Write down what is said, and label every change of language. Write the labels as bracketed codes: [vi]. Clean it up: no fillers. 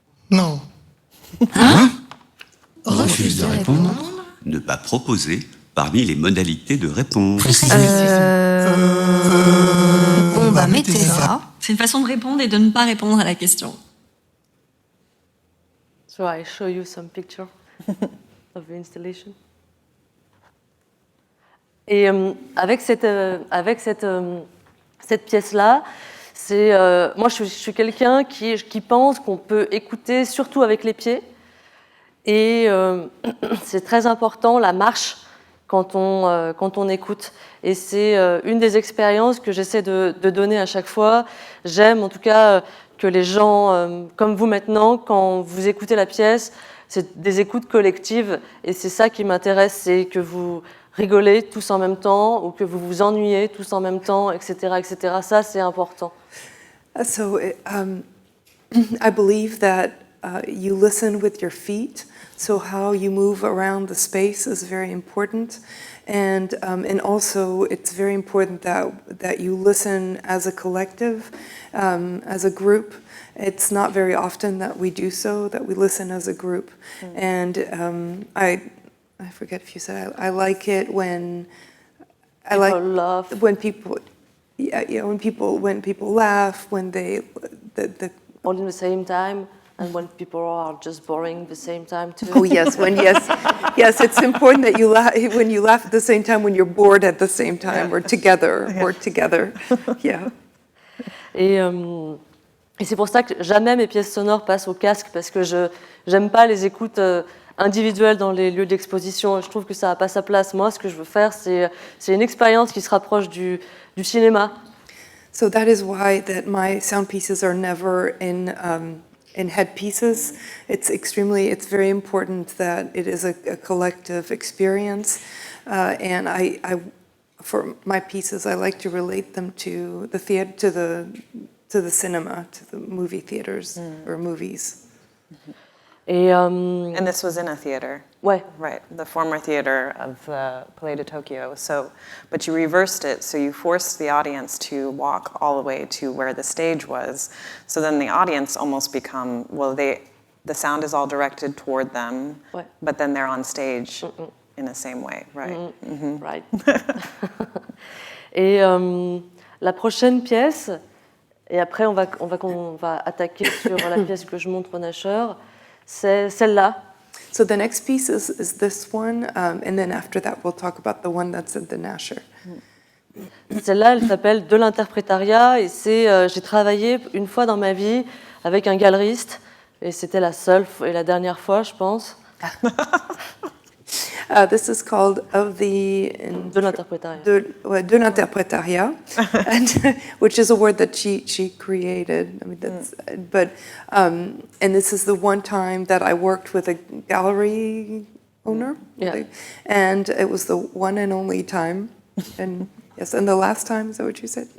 [fr] Non. Refuse de répondre. Ne pas proposer parmi les modalités de réponse. Bon bah mettez ça. C'est une façon de répondre et de ne pas répondre à la question. [en] So I show you some picture of the installation. [fr] Et avec cette pièce-là, moi je suis quelqu'un qui pense qu'on peut écouter surtout avec les pieds. Et c'est très important la marche quand on écoute. Et c'est une des expériences que j'essaie de donner à chaque fois. J'aime en tout cas que les gens, comme vous maintenant, quand vous écoutez la pièce, c'est des écoutes collectives. Et c'est ça qui m'intéresse, c'est que vous rigolez tous en même temps ou que vous vous ennuyez tous en même temps, etc. etc. Ça, c'est important. [en] So I believe that you listen with your feet. So how you move around the space is very important, and also it's very important that you listen as a collective, as a group. It's not very often that we do so, that we listen as a group. And I forget if you said I like it when laugh. When people laugh, when they all in the same time. And when people are just boring at the same time too. Oh yes, yes, it's important that you laugh when you laugh at the same time, when you're bored at the same time, or together, yeah. [fr] Et c'est pour ça que jamais mes pièces sonores passent au casque, parce que j'aime pas les écoutes individuelles dans les lieux d'exposition. Je trouve que ça n'a pas sa place. Moi, ce que je veux faire, c'est une expérience qui se rapproche du cinéma. [en] So that is why that my sound pieces are never in headpieces. It's very important that it is a collective experience, and for my pieces, I like to relate them to the theater, to the cinema, to the movie theaters or movies. And this was in a theater. [fr] Ouais. [en] Right, the former theater of the Palais de Tokyo. But you reversed it, so you forced the audience to walk all the way to where the stage was. So then the audience almost become, the sound is all directed toward them, [fr] ouais. [en] But then they're on stage in the same way, right? Right. [fr] Et la prochaine pièce, et après on va attaquer sur la pièce que je montre au Nasher, c'est celle-là. [en] So the next piece is this one, and then after that we'll talk about the one that's at the Nasher. [fr] Celle-là, elle s'appelle De l'interprétariat, et j'ai travaillé une fois dans ma vie avec un galeriste, et c'était la seule et la dernière fois, je pense. [en] This is called [fr] De l'interprétariat. [en] De l'interprétariat, which is a word that she created. I mean, and this is the one time that I worked with a gallery owner, yeah. And it was the one and only time. And yes, and the last time, is that what you said?